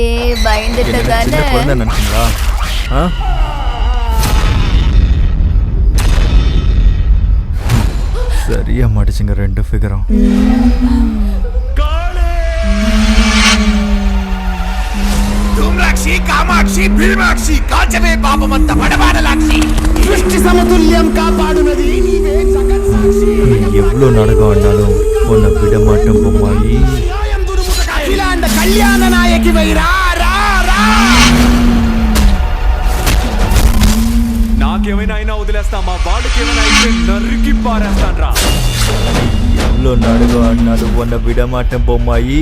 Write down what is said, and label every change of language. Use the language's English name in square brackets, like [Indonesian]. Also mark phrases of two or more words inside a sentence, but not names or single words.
[Tamil] பயந்துட்டு தானே குழந்தை நினைச்சீங்களா? சரியா மாட்டுச்சுங்க ரெண்டு ஃபிகரும். [Telugu] ధూమ్రాక్షి కామాక్షి భీమాక్షి కాచవే పాపమంత పడబాడలాక్షి సృష్టి సమతుల్యం కాపాడునది నీవే జగత్ సాక్షి. [Tamil] எவ்வளோ நாடகம் ஆனாலும் உன்னை விட மாட்டோம் பொம்மாயி. [Telugu] అఖిలాండ కళ్యాణ నాయకి వైరా రా రా. నాకేమైనా అయినా వదిలేస్తా, మా వాళ్ళకి ఏమైనా అయితే నరికి పారేస్తాన్రా. [Tamil] எவ்வளோ நாடகம் ஆனாலும் உன்னை விட மாட்டேன் பொம்மாயி.